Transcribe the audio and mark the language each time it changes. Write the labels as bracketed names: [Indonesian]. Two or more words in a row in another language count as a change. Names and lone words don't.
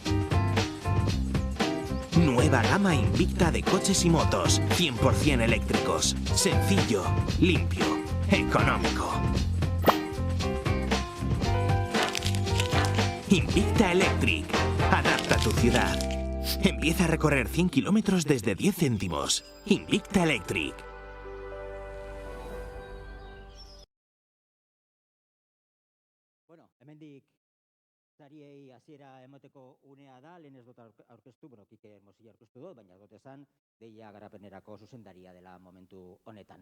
[Spanish] Nueva gama Invicta de coches y motos, 100% eléctricos. Sencillo, limpio, económico. Invicta Electric. Adapta tu ciudad. Empieza a recorrer 100 kilómetros desde 10 céntimos. Invicta Electric. [Basque] Bueno, hemendik sariei hasiera emoteko unea da, lehen ez dut aurkeztu, Kike Mosilla aurkeztu dut, baina dut esan, deia garapenerako zuzendaria dela momentu honetan.